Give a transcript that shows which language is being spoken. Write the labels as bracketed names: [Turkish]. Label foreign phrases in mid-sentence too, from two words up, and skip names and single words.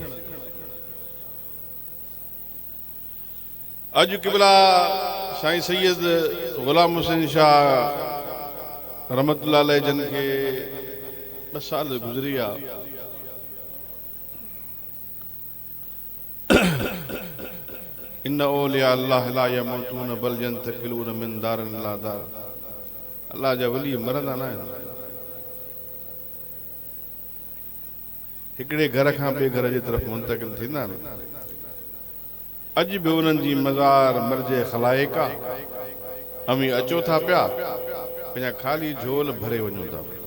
[Sindhi] अॼु क़िबला साईं सैयद ग़ुलाम हुसैन शाह [Arabic] رحمة الله عليه [Sindhi] जन खे ॿ साल गुज़री विया। [Arabic] إن أولياء الله لا يموتون بل ينتقلون من دار إلى دار. [Sindhi] अल्लाह जा वली मरंदा न आहिनि, हिकिड़े घर खां ॿिए घर जे तरफ़ मुंतकिल थींदा आहिनि। अॼु बि उन्हनि जी मज़ार मर्जे ख़लाइक आहे। अमी अचो था पिया, पंहिंजा ख़ाली झोल भरे वञूं था।